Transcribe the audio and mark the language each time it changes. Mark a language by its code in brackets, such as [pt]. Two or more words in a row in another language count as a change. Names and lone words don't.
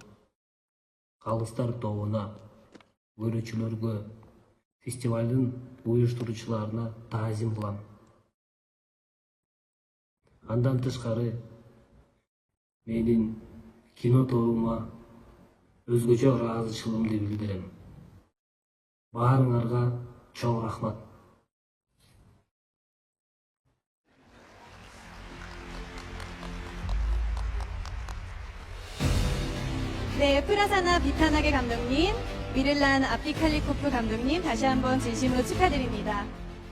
[ky] Калыстар тобуна, көрүүчүлөргө, фестивалдын уюштуруучуларына таазим кылам. Андан тышкары менин кино тобума өзгөчө ыраазычылыгымды билдирем. Баарыңарга чоң рахмат. [ko] 네, 프라사나 비타나게 감독님, 미를란 압디칼리코프 감독님 다시 한번 진심으로 축하드립니다.